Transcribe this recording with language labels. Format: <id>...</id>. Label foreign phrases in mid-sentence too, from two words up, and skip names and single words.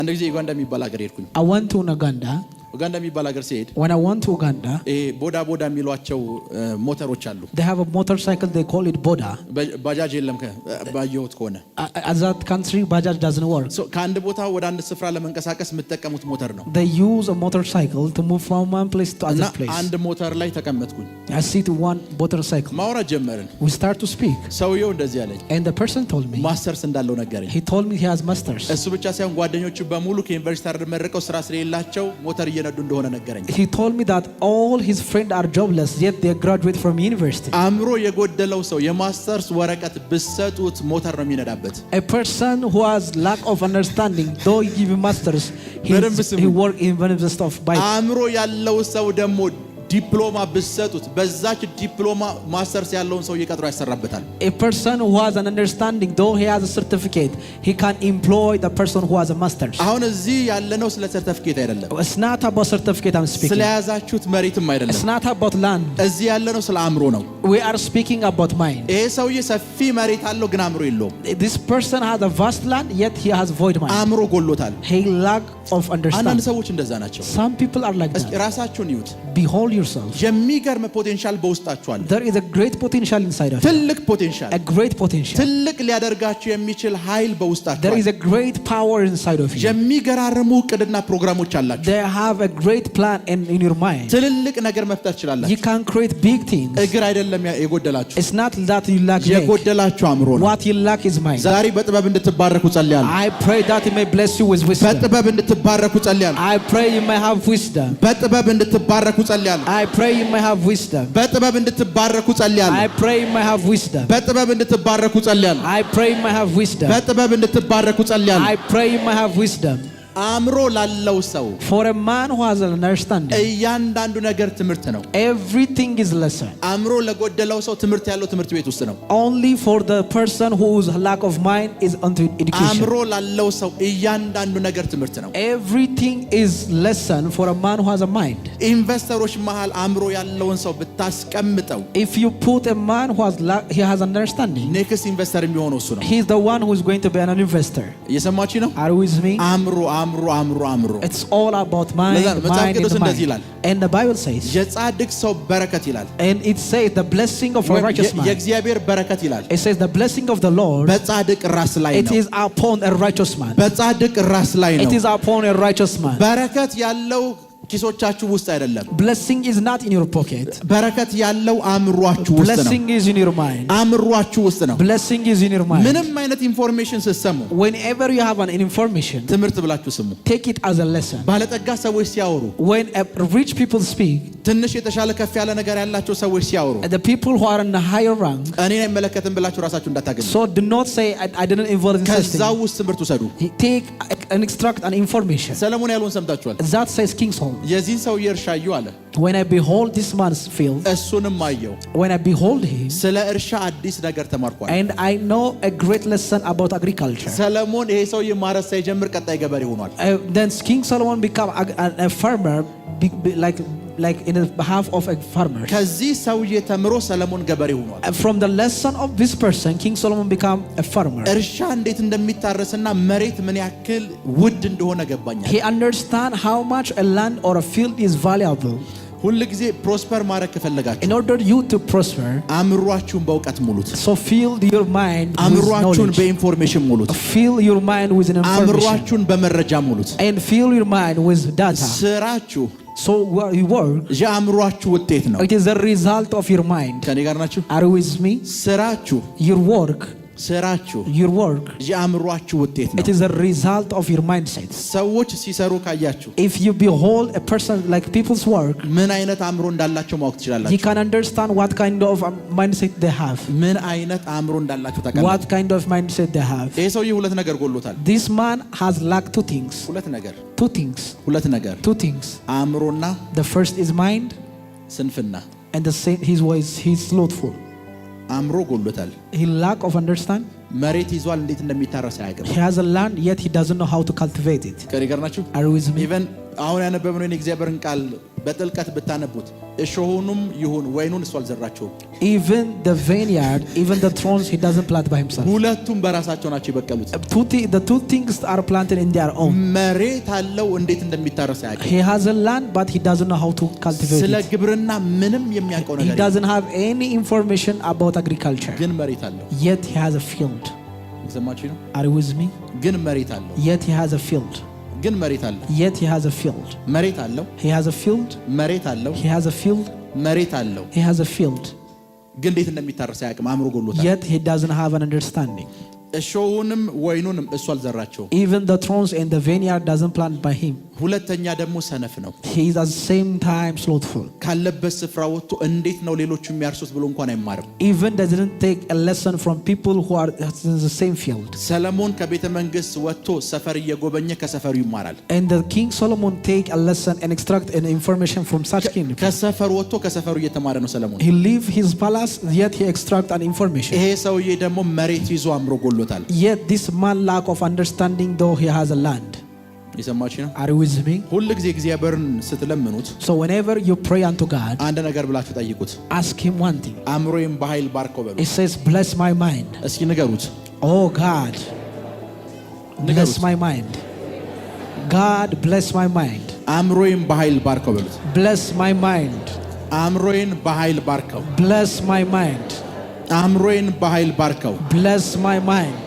<am>አንድ ጊዜ ኡጋንዳ የሚባል ሀገር ሄድኩኝ።</am> <en>I went to Uganda.</en> <am>ኡጋንዳ የሚባል ሀገር ሲሄድ</am> <en>When I went to Uganda,</en> <am>ቦዳ ቦዳ የሚሏቸው ሞተሮች አሉ።</am> <en>they have a motorcycle, they call it boda.</en> <am>ባጃጅ የለም ባየሁት ከሆነ</am> <en>As that country, Bajaj doesn't work.</en> <am>ከአንድ ቦታ ወደ አንድ ስፍራ ለመንቀሳቀስ የምትጠቀሙት ሞተር ነው።</am> <en>They use a motorcycle to move from one place to other place.</en> <am>አንድ ሞተር ላይ ተቀመጥኩኝ።</am> <en>I sit one motorcycle.</en> <am>ማውራት ጀመርን።</am> <en>We start to speak.</en> <am>ሰውየው እንደዚህ አለኝ።</am> <en>And the person told me.</en> <am>ማስተርስ እንዳለው ነገረኝ።</am> <en>He told me he has masters.</en> <am>እሱ ብቻ ሳይሆን ጓደኞቹ በሙሉ ከዩኒቨርሲቲ ተመርቀው ስራ ስለሌላቸው ሞተር እየነዱ እንደሆነ ነገረኝ።</am> <en>He told me that all his friends are jobless, yet they graduate from university.</en> <am>አእምሮ የጎደለው ሰው የማስተርስ ወረቀት ብሰጡት ሞተር ነው የሚነዳበት።</am> <en>A person who has lack of understanding, though you give him masters, he work in one of the stuff by.</en> <am>አእምሮ ያለው ሰው ደግሞ ዲፕሎማ ብሰጡት በዛች ዲፕሎማ ማስተርስ ያለውን ሰው እየቀጥሮ ያሰራበታል።</am> <en>A person who has an understanding, though he has a certificate, he can employ the person who has a masters.</en> <am>አሁን እዚህ ያለነው ስለ ሰርቲፊኬት አይደለም።</am> <en>It's not about certificate I'm speaking.</en> <am>ስለያዛችሁት መሬትም አይደለም።</am> <en>It's not about land.</en> <am>እዚህ ያለነው ስለ አእምሮ ነው።</am> <en>We are speaking about mind.</en> <am>ይሄ ሰውዬ ሰፊ መሬት አለው ግን አእምሮ የለውም።</am> <en>This person has a vast land, yet he has void mind.</en> <am>አእምሮ ጎሎታል።</am> <en>He lack of understanding.</en> <am>አንዳንድ ሰዎች እንደዛ ናቸው።</am> <en>Some people are like that.</en> <am>ራሳችሁን ይዩት።</am> <en>Behold yourself.</en> <am>የሚገርም ፖቴንሻል በውስጣችሁ አለ።</am> <en>There is a great potential inside of you.</en> <am>ትልቅ ፖቴንሻል።</am> <en>A great potential.</en> <am>ትልቅ ሊያደርጋችሁ የሚችል ኃይል በውስጣችሁ</am> <en>There</en> <am>አለ።</am> <en>is a great power inside of you.</en> <am>የሚገራርሙ ዕቅድና ፕሮግራሞች አላችሁ።</am> <en>They have a great plan in your mind.</en> <am>ትልልቅ ነገር መፍጠር ትችላላችሁ።</am> <en>You can create big things.</en> <am>እግር አይደለም የጎደላችሁ።</am> <en>It's not that you lack leg.</en> <am>የጎደላችሁ አእምሮ ነው።</am> <en>What you lack is mind.</en> <am>ዛሬ በጥበብ እንድትባረኩ ጸልያለሁ።</am> <en>I pray that He may bless you with wisdom.</en> <am>በጥበብ እንድትባረኩ ጸልያለሁ።</am> <en>I pray you may have wisdom.</en> <am>በጥበብ እንድትባረኩ ጸልያለሁ።</am> <en>I pray you may have wisdom.</en> <am>በጥበብ እንድትባረኩ ጸልያለሁ።</am> <en>I pray you may have wisdom.</en> <am>በጥበብ እንድትባረኩ ጸልያለሁ።</am> <en>I pray you may have wisdom.</en> <am>በጥበብ እንድትባረኩ ጸልያለሁ።</am> <en>I pray you may have wisdom.</en> <am>አእምሮ ላለው ሰው</am> <en>For a man who has an understanding,</en> <am>እያንዳንዱ ነገር ትምህርት ነው።</am> <en>everything is lesson.</en> <am>አእምሮ ለጎደለው ሰው ትምህርት ያለው ትምህርት ቤት ውስጥ ነው።</am> <en>Only for the person whose lack of mind is unto education.</en> <am>አእምሮ ላለው ሰው እያንዳንዱ ነገር ትምህርት ነው።</am> <en>Everything is lesson for a man who has a mind.</en> <am>ኢንቨስተሮች መሃል አእምሮ ያለውን ሰው ብታስቀምጠው</am> <en>If you put a man who has understanding, next investor</en> <am>የሚሆነው እሱ ነው።</am> <en>he is the one who is going to be an investor.</en> <am>እየሰማችሁ ነው?</am> <en>Are you with me?</en> <am>አእምሮ</am> <en>It's all about mind, mind, and mind. And the Bible says,</en> <am>የጻድቅ ሰው በረከት ይላል።</am> <en>and it says the blessing of a righteous man.</en> <am>የእግዚአብሔር በረከት ይላል።</am> <en>It says the blessing of the Lord,</en> <am>በጻድቅ ራስ ላይ</am> <en>it</en> <am>ነው።</am> <en>is upon a righteous man.</en> <am>በጻድቅ ራስ ላይ ነው።</am> <en>It is upon a righteous man.</en> <am>በረከት ያለው ኪሶቻችሁ ውስጥ አይደለም።</am> <en>Blessing is not in your pocket.</en> <am>በረከት ያለው አእምሯችሁ ውስጥ ነው።</am> <en>Blessing is in your mind.</en> <am>አእምሯችሁ ውስጥ ነው።</am> <en>Blessing is in your mind.</en> <am>ምንም አይነት ኢንፎርሜሽን ስትሰሙ</am> <en>Whenever you have an information,</en> <am>ትምህርት ብላችሁ ስሙ።</am> <en>take it as a lesson.</en> <am>ባለጠጋ ሰዎች ሲያወሩ፣</am> <en>When rich people speak,</en> <am>ትንሽ የተሻለ ከፍ ያለ ነገር ያላቸው ሰዎች ሲያወሩ፣</am> <en>the people who are in a higher rank,</en> <am>እኔን አይመለከትም ብላችሁ ራሳችሁ እንዳታገኙ።</am> <en>so do not say I didn't involve in such</en> <am>ከዛው</am> <en>thing.</en> <am>ውስጥ ትምህርት ውሰዱ።</am> <en>Take and extract an information.</en> <am>ሰለሞን ያለውን ሰምታችኋል።</am> <en>That says King Solomon.</en> <am>የዚህን ሰው እርሻዩ አለ።</am> <en>When I behold this man's field,</en> <am>እሱንም አየው።</am> <en>when I behold him,</en> <am>ስለ እርሻ አዲስ ነገር ተማርኳል።</am> <en>and I know a great lesson about agriculture.</en> <am>ሰለሞን ይሄ ሰው ማረስ ሳይጀምር ቀጣይ ገበሬ ሆኗል።</am> <en>Then King Solomon became a farmer, like in the behalf of a farmer.</en> <am>ከዚህ ሰውዬ ተምሮ ሰለሞን ገበሬ ሆኗል።</am> <en>From the lesson of this person, King Solomon became a farmer.</en> <am>እርሻ እንዴት እንደሚታረስና መሬት ምን ያክል ውድ እንደሆነ ገባኛል።</am> <en>He understand how much a land or a field is valuable.</en> <am>ሁሉ ጊዜ ፕሮስፐር ማድረግ ከፈለጋችሁ</am> <en>In order you to prosper,</en> <am>አእምሯችሁን በእውቀት ሙሉት።</am> <en>so fill your mind with</en> <am>አእምሯችሁን</am> <en>knowledge.</en> <am>በኢንፎርሜሽን ሙሉት።</am> <en>Fill your mind with information.</en> <am>አእምሯችሁን በመረጃ ሙሉት።</am> <en>And fill your mind with data.</en> <am>ስራችሁ</am> <en>So you work.</en> <am>የአእምሯችሁ ውጤት ነው።</am> <en>It is the result of your mind.</en> <am>ከኔ ጋር ናችሁ?</am> <en>Are you with me?</en> <am>ስራችሁ</am> <en>Your work. your work,</en> <am>የአእምሯችሁ ውጤት ነው።</am> <en>it is a result of your mindset.</en> <am>ሰዎች ሲሰሩ ካያችሁ</am> <en>If you behold a person like people's work,</en> <am>ምን አይነት አእምሮ እንዳላቸው ማወቅ ትችላላችሁ።</am> <en>you can understand what kind of mindset they have.</en> <am>ምን አይነት አእምሮ እንዳላቸው ታውቃላችሁ።</am> <en>What kind of mindset they have.</en> <am>ይሄ ሰውዬ ሁለት ነገር ጎሎታል።</am> <en>This man has lacked two things.</en> <am>ሁለት ነገር</am> <en>Two things.</en> <am>አእምሮና</am> <en>the first is mind,</en> <am>ስንፍና</am> <en>and the same he's slothful.</en> <am>አእምሮ ጎሎታል።</am> <en>He lack of understand.</en> <am>መሬት ይዟል፣ እንዴት እንደሚታረስ አያውቅም።</am> <en>He has a land, yet he doesn't know how to cultivate it.</en> <am>ከኔ ጋር ናችሁ?</am> <en>Are you with me?</en> <am>ኢቨን አሁን ያነበብነው የእግዚአብሔርን ቃል በጥልቀት ብታነቡት እሾሁንም ይሁን ወይኑን እሱ አልዘራቸውም።</am> <en>Even the vineyard, even the thorns, he doesn't plant by himself.</en> <am>ሁለቱም በራሳቸው ናቸው የበቀሉት።</am> <en>The two things are planted in their own.</en> <am>መሬት አለው እንዴት እንደሚታረስ ያውቃል።</am> <en>He has a land but he doesn't know how to cultivate</en> <am>ስለ</am> <en>it.</en> <am>ግብርና ምንም የሚያውቀው ነገር</am> <en>He doesn't have any information about agriculture.</en> <am>ግን መሬት አለው።</am> <en>Yet he has a field.</en> <am>ይሰማችሁ ነው?</am> <en>Are you with me?</en> <am>ግን መሬት አለው።</am> <en>Yet he has a field.</en> <am>ግን መሬት አለው።</am> <en>Yet he has a field.</en> <am>መሬት አለው።</am> <en>He has a field.</en> <am>መሬት አለው።</am> <en>He has a field.</en> <am>መሬት አለው።</am> <en>He has a field.</en> <am>ግን እንዴት እንደሚታረስ ያውቅም። አእምሮ ጎሎታል።</am> <en>Yet he doesn't have an understanding.</en> <am>እሾሁንም ወይኑንም እሱ አልዘራቸው።</am> <en>Even the thorns and the vineyard doesn't plant by him.</en> <am>ሁለተኛ ደግሞ ሰነፍ ነው።</am> <en>He is at the same time slothful.</en> <am>ካለበት ስፍራ ወጥቶ እንዴት ነው ሌሎቹ የሚያርሱት ብሎ እንኳን አይማርም።</am> <en>Even doesn't take a lesson from people who are in the same field.</en> <am>ሰለሞን ከቤተ መንግስት ወጥቶ ሰፈር እየጎበኘ ከሰፈሩ ይማራል።</am> <en>And the King Solomon take a lesson and extract an information from such king.</en> <am>ከሰፈር ወጥቶ ከሰፈሩ እየተማረ ነው ሰለሞን።</am> <en>He leave his palace yet he extract an information.</en> <am>ይሄ ሰውዬ ደግሞ መሬት ይዞ አእምሮ ጎሎታል።</am> <en>Yet this man lack of understanding though he has a land.</en> <am>ይሰማችሁ ነው?</am> <en>Are you with me?</en> <am>ሁሉ ጊዜ እግዚአብሔርን ስትለምኑት</am> <en>So whenever you pray unto God,</en> <am>አንድ ነገር ብላችሁ ጠይቁት።</am> <en>ask him one thing.</en> <am>አእምሮዬን በኃይል ባርከው በሉ።</am> <en>It says bless my mind.</en> <am>እስኪ ንገሩት።</am> <en>Oh God, bless my mind. God bless my mind.</en> <am>አእምሮዬን በኃይል ባርከው በሉት።</am> <en>Bless my mind.</en> <am>አእምሮዬን በኃይል ባርከው።</am> <en>Bless my mind.</en> <am>አእምሮዬን በኃይል ባርከው።</am> <en>Bless my mind.</en>